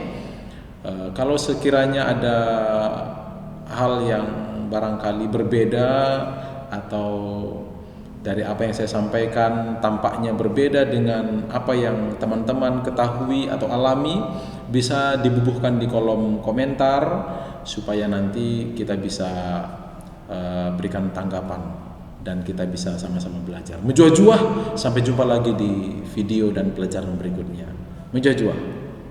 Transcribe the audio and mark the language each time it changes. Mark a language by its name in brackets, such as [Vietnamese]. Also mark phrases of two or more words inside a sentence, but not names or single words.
[Indonesian] Kalau sekiranya ada hal yang barangkali berbeda atau dari apa yang saya sampaikan tampaknya berbeda dengan apa yang teman-teman ketahui atau alami, bisa dibubuhkan di kolom komentar supaya nanti kita bisa berikan tanggapan dan kita bisa sama-sama belajar. Menjuah-juah, sampai jumpa lagi di video dan pelajaran berikutnya. Menjuah-juah.